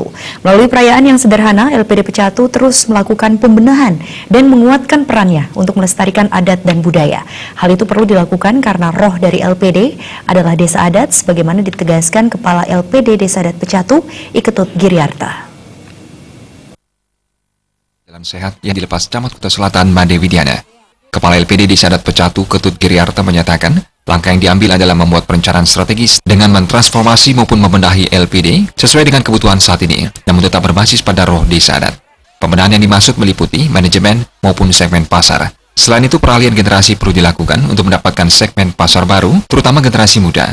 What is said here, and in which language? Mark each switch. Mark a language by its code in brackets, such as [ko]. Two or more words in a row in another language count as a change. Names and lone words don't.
[id] Melalui perayaan yang sederhana, LPD Pecatu terus melakukan pembenahan dan menguatkan perannya untuk melestarikan adat dan budaya. Hal itu perlu dilakukan karena roh dari LPD adalah desa adat, sebagaimana ditegaskan Kepala LPD Desa Adat Pecatu, Iketut Giryarta. Jalan sehat yang dilepas Camat Kuta Selatan, Made Widiana. Kepala LPD Desa Adat Pecatu, Ketut Giryarta menyatakan, langkah yang diambil adalah membuat perencanaan strategis dengan mentransformasi maupun membenahi LPD sesuai dengan kebutuhan saat ini, namun tetap berbasis pada roh desa adat. Pembenahan yang dimaksud meliputi manajemen maupun segmen pasar. Selain itu, peralihan generasi perlu dilakukan untuk mendapatkan segmen pasar baru, terutama generasi muda.